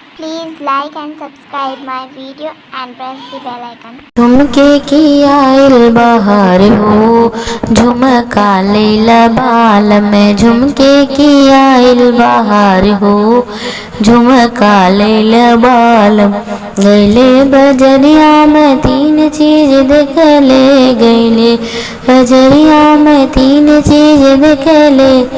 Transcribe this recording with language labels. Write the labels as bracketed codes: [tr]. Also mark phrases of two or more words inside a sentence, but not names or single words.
[en] Please like and subscribe my video and press the bell icon. [bho] झुमके की आइल बहार हो, झुमका लैला बाल में। झुमके की आइल बहार हो, झुमका लैला बाल। गैले बजरिया में तीन चीज देखले, गैले बजरिया में तीन चीज देखले।